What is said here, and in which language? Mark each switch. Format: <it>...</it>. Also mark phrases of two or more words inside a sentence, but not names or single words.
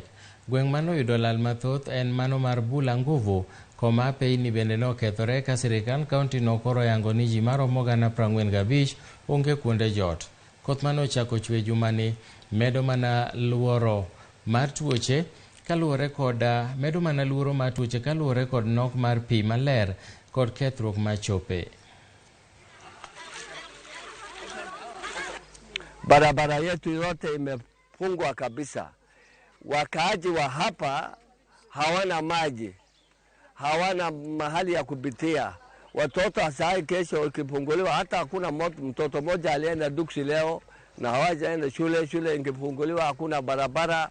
<luo>Gweng' manoyudo lal mathoth en mano mar Bula Nguvu, koma peini bende nokethore ka sirikal kaunti no koro yango ni ji maromo 45,000 onge kuonde jot. Koth manochako chwe jumani medo mana luoro mar tuoche kaluwore kod nok mar pi maler kod kethruok mar chope.</luo> <sw>Barabara yetu yote imefungwa kabisa. Wakaaji wa hapa hawana maji, hawana mahali ya kupitia. Watoto asai kesho ikifunguliwa, hata hakuna mtoto moja alienda duksi leo na hawajaenda shule ingefunguliwa, hakuna barabara.</sw>